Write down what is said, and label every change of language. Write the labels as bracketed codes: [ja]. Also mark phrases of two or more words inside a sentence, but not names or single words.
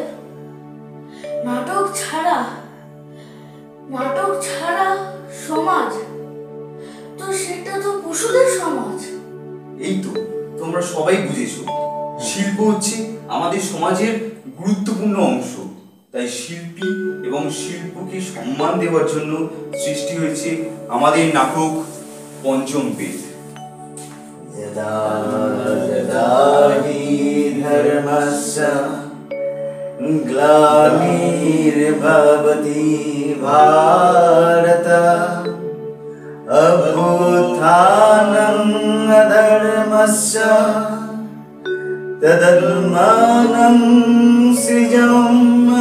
[bn] নাটক ছাড়া সমাজ তো সেটা তো পশুদের সমাজ। এই তো তোমরা সবাই বুঝেছো, শিল্প হচ্ছে আমাদের সমাজের গুরুত্বপূর্ণ অংশ। তাই শিল্পী এবং শিল্পকে সম্মান দেওয়ার জন্য সৃষ্টি হয়েছে আমাদের নাটক পঞ্চম বেদ। [sa] यदा यदा हि धर्मस्य ग्लानिर्भवति भारत अभ्युत्थानम् अधर्मस्य तदात्मानं सृजम्